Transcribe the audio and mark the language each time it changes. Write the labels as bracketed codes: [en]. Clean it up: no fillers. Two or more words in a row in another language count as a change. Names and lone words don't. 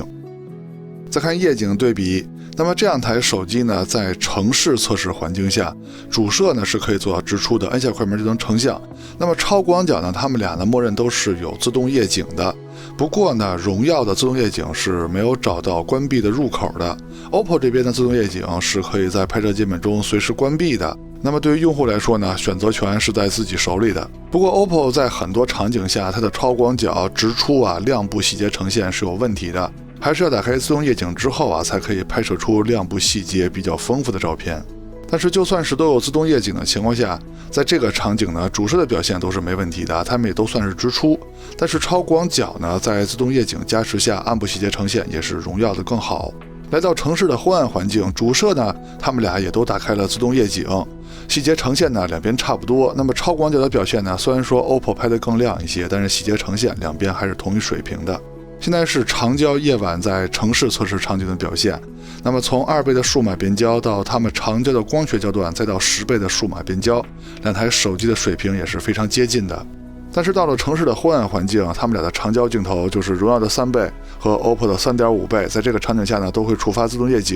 [zh] 再看夜景對比，那麼這兩台手機呢，在城市測試環境下，主攝呢是可以做到直出的，按下快门就能成像。那麼超廣角呢，它們倆呢默認都是有自動夜景的。不過呢，榮耀的自動夜景是沒有找到關閉的入口的。OPPO 這邊的自動夜景是可以在拍攝界面中隨時關閉的。那麼對於用戶來說呢，選擇權是在自己手裡的。不過 OPPO 在很多场景下，它的超廣角、直出啊、亮部細節呈現是有問題的，還是要打開自動夜景之後啊，才可以拍攝出亮部細節比較豐富的照片。但是就算是都有自動夜景的情況下，在這個場景呢，主攝的表現都是沒問題的，他們也都算是直出。但是超廣角呢，在自動夜景加持下，暗部細節呈現也是榮耀的更好。來到城市的昏暗環境，主攝呢，他們倆也都打開了自動夜景，細節呈現呢兩邊差不多。那麼超廣角的表現呢，雖然說 OPPO 拍得更亮一些，但是細節呈現兩邊還是同一水平的。現在是長焦夜晚在城市測試场景的表現。那麼從2倍的數碼變焦到它們长焦的光学焦段，再到10倍的數碼变焦，两台手機的水平也是非常接近的。但是到了城市的昏暗環境，他們倆的长焦鏡頭就是榮耀的3倍和 OPPO 的3.5倍，在這個場景下呢都會觸發自動夜景。